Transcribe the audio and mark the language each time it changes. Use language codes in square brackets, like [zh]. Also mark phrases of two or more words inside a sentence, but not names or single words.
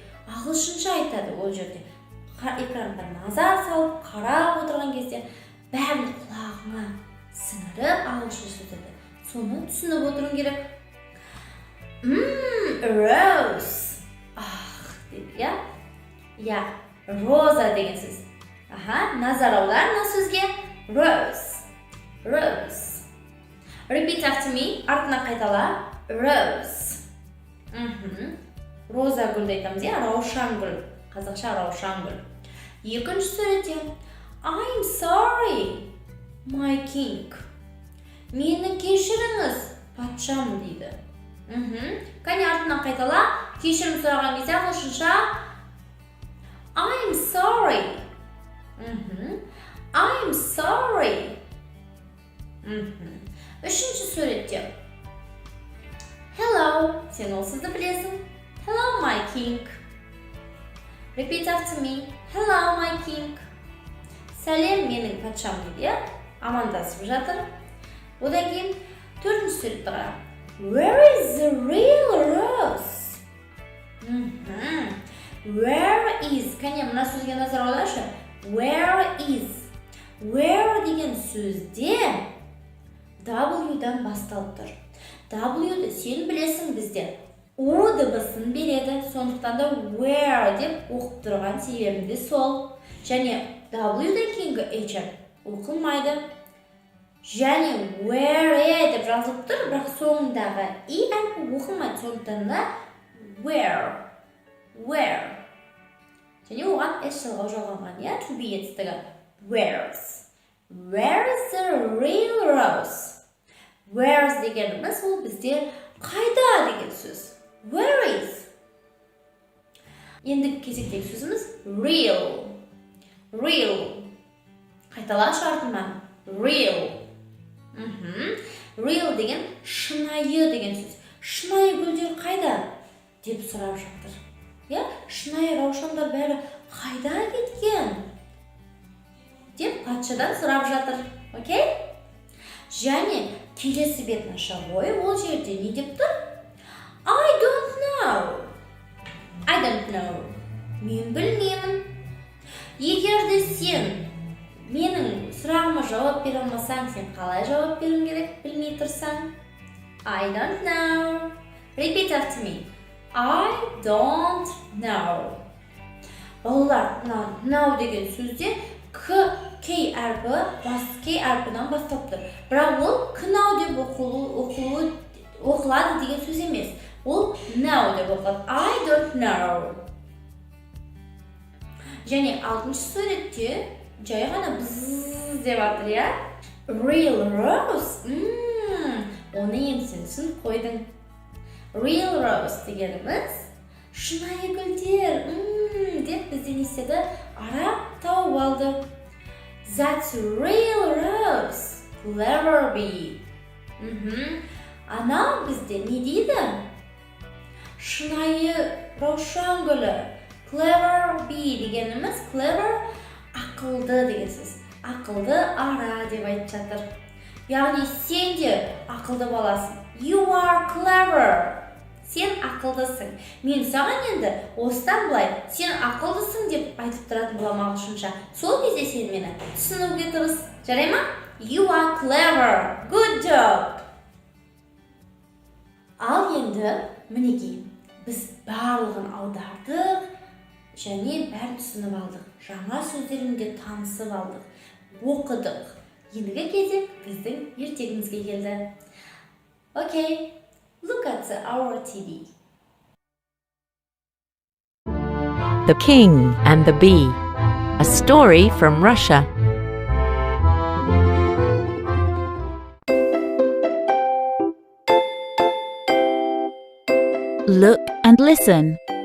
[kk] Ағылшынша айтады ол жерде. Экранға назар салып, қарап отырған кезде бәрін құлағыңа сіңіріп ағылшынша сөйледі. Соны түсініп отыруың керек. Rose. Дейді, я? Роза деген сөз. Назар аудар мына сөзге. [en] Rose. Rose. Repeat after me. [kk] Артына қайтала. Rose. Роза гүлді айтамыз, раушан гүл. Қазақша раушан гүл. Екінші суретте. [en] I'm sorry, my king. [kk] Мені кешіріңіз, патшам дейді. Кәне артына қайтала. Кешірім сұраған кезде ағылшынша [en] I'm sorry. I'm sorry. [kk] Үшінші суретте. Hello. Сен ол сөзді білесің. [en] Hello, my king. Repeat after me. Hello, my king. [kk] Сәлем, менің патшам дейді. Амандасып жатыр. Одан кейін төртінші суретті қара. [en] Where is the real rose? Where is? [kk] Кәне мына сөзге назар аударшы. [en] Where is? [kk] Where деген сөзде W-дан басталып тұр. W-ді сен білесің бізде. O дыбысын береді. Сондықтан да where деп оқып тұрған себебім де сол. Және W-дан кейінгі H оқылмайды. Және where деп жазылып тұр, бірақ соңындағы I әрпі оқылмайды. Сондықтан да where. Және оған S жалғау жалғанған, [en] to be етістігі. Where's the real rose? [kk] Where's дегеніміз ол бізде қайда деген сөз. [en] Where is? [kk] Ендігі кезектегі сөзіміз real. Қайталашы артынан. Real. Real деген шынайы деген сөз. Шынайы гүлдер қайда? деп сұрап жатыр. шынайы раушандар бәрі қайда кеткен? Деп патшадан сұрап жатыр. Окей? Және келесі бетнашавой ол жерде не деп тұр? [en] I don't know. [kk] Мен білмеймін. Егер де сен менің сұрағыма жауап бере алмасаң, сен қалай жауап беруің керек? Білмей тұрсаң? [en] I don't know. Repeat after me. I don't know. [kk] Балалар, now деген сөзде кей әрпінен бастап тұр. Бірақ ол knau деп оқылады деген сөз емес. Ол now деп оқылады. [en] I don't know. [kk] Және 6-шы суретте жай ғана бззз деп жатыр, я? [en] Real rose. [kk] Оны енді сен түсініп қойдың. [en] Real rose [kk] дегеніміз шынайы гүлдер. Деп бізден естеді, ара тауып алды. [en] That's real rose. Clever bee. [kk] Анау бізде не дейді? Шынайы раушан гүлі. [en] Clever bee [kk] дегеніміз clever ақылды деген сөз. Ақылды ара деп айтып жатыр. Яғни сен де ақылды баласың. [en] You are clever. [kk] Сен ақылдысың. Мен саған енді осыдан былай сен ақылдысың деп айтып тұратын болам ағылшынша. Сол кезде сен мені түсінуге тырыс. Жарай ма? [en] You are clever. Good job. [kk] Ал енді мінекей біз барлығын аудардық және бәрін түсініп алдық. Жаңа сөздермен танысып алдық. Оқыдық. Ендігі кезек біздің ертегімізге келді. [en] Okay. Look at our TV. The King and the Bee, a story from Russia. Look and listen.